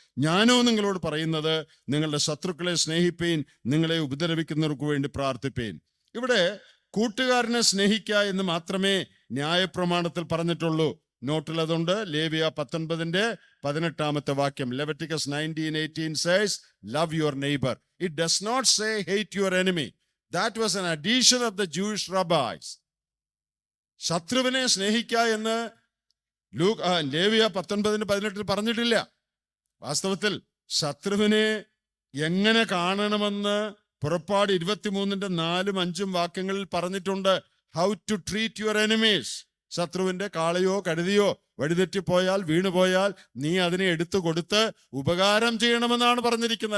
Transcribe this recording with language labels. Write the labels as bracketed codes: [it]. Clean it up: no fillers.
[ml] ഞാനോ നിങ്ങളോട് പറയുന്നത്, നിങ്ങളുടെ ശത്രുക്കളെ സ്നേഹിപ്പീൻ, നിങ്ങളെ ഉപദ്രവിക്കുന്നവർക്ക് വേണ്ടി പ്രാർത്ഥിപ്പീൻ. ഇവിടെ കൂട്ടുകാരനെ സ്നേഹിക്ക എന്ന് മാത്രമേ ന്യായപ്രമാണത്തിൽ പറഞ്ഞിട്ടുള്ളൂ. നോട്ടിൽ അതുണ്ട്. ലേവ്യ 19-ാമത്തെ വാക്യം, Leviticus 19:18 [en] says, love your neighbor. It does not say hate your enemy. That was an addition of the Jewish rabbis. [ml] ശത്രുവിനെ സ്നേഹിക്ക എന്ന് ലേവ്യ 19:18 പറഞ്ഞിട്ടില്ല. വാസ്തവത്തിൽ ശത്രുവിനെ എങ്ങനെ കാണണമെന്ന് പുറപ്പാട് 23-4-5 വാക്യങ്ങളിൽ പറഞ്ഞിട്ടുണ്ട്. [en] How to treat your enemies. [ml] ശത്രുവിന്റെ കാളയോ കഴുതിയോ വഴിതെറ്റിപ്പോയാൽ, വീണുപോയാൽ നീ അതിനെ എടുത്തു കൊടുത്ത് ഉപകാരം ചെയ്യണമെന്നാണ് പറഞ്ഞിരിക്കുന്നത്.